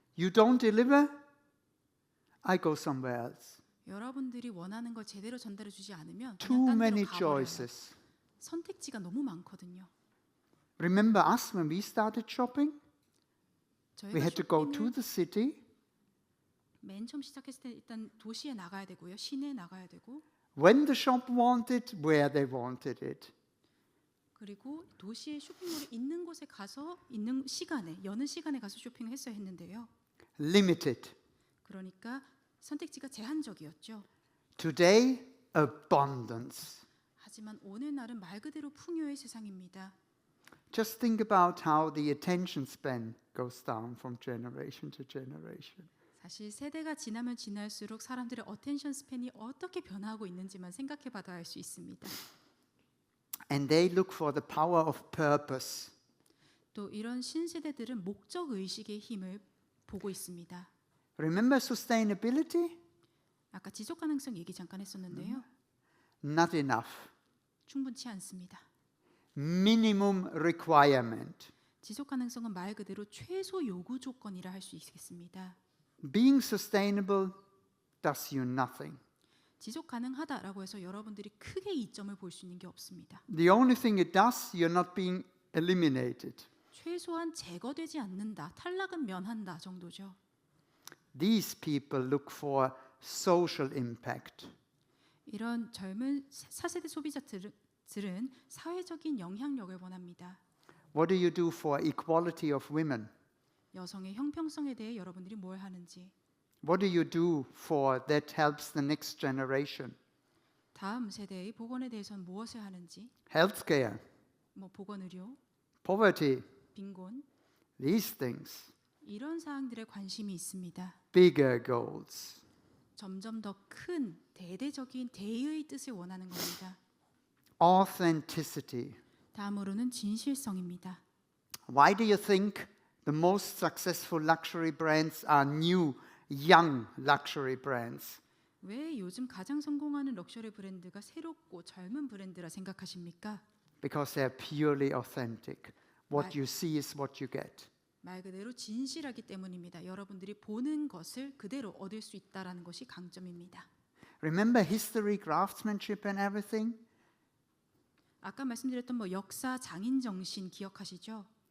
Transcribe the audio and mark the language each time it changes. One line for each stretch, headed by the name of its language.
English: You don't deliver, I go somewhere else.
Korean: 여러분들이 원하는 걸 제대로 전달해 주지 않으면
English: Too
Korean: 그냥 딴 데로
English: many
Korean: 가버려요.
English: choices.
Korean: 선택지가 너무 많거든요.
English: Remember us when we started shopping? We
Korean: 저희가
English: had to go to
Korean: 쇼핑을
English: the city.
Korean: 맨 처음 시작했을 때 일단 도시에 나가야 되고요. 시내에 나가야 되고
English: When the shop wanted, where they wanted it.
Korean: 그리고 도시의 쇼핑몰이 있는 곳에 가서 있는 시간에 여는 시간에 가서 쇼핑을 했어야 했는데요.
English: Limited.
Korean: 그러니까 선택지가 제한적이었죠.
English: Today, abundance.
Korean: 하지만 오늘날은 말 그대로 풍요의 세상입니다.
English: Just think about how the attention span goes down from generation to generation.
Korean: 사실 세대가 지나면 지날수록 사람들의 어텐션 스팬이 어떻게 변화하고 있는지만 생각해 봐야 할 수 있습니다.
English: And they look for the power of purpose.
Korean: 또 이런 신세대들은 목적 의식의 힘을 보고 있습니다.
English: Remember sustainability?
Korean: 아까 지속 가능성 얘기 잠깐 했었는데요.
English: Not enough.
Korean: 충분치 않습니다.
English: Minimum requirement.
Korean: 지속 가능성은 말 그대로 최소 요구 조건이라 할 수 있겠습니다.
English: Being sustainable does you nothing.
Korean: 지속 가능하다라고 해서 여러분들이 크게 이점을 볼 수 있는 게 없습니다.
English: The only thing it does, you're not being eliminated.
Korean: 최소한 제거되지 않는다, 탈락은 면한다 정도죠.
English: These people look for social impact.
Korean: 이런 젊은 4세대 소비자들은 사회적인 영향력을 원합니다.
English: What do you do for equality of women?
Korean: 여성의 형평성에 대해 여러분들이 뭘 하는지,
English: What do you do for that helps the next generation?
Korean: 다음 세대의 보건에 대해서는 무엇을 하는지,
English: Healthcare,
Korean: 보건의료,
English: poverty,
Korean: 빈곤
English: these things.
Korean: 이런 사항들에 관심이 있습니다.
English: Bigger goals.
Korean: 점점 더 큰 대대적인 대의 뜻을 원하는 겁니다.
English: Authenticity.
Korean: 다음으로는 진실성입니다.
English: Why do you think the most successful luxury brands are new, young luxury brands?
Korean: 왜 요즘 가장 성공하는 럭셔리 브랜드가 새롭고 젊은 브랜드라 생각하십니까?
English: Because they're purely authentic. What you see is what you get.
Korean: 말 그대로 진실하기 때문입니다. 여러분들이 보는 것을 그대로 얻을 수 있다라는 것이 강점입니다.
English: Remember history, craftsmanship and everything?
Korean: 아까 말씀드렸던 역사 장인 정신 기억하시죠?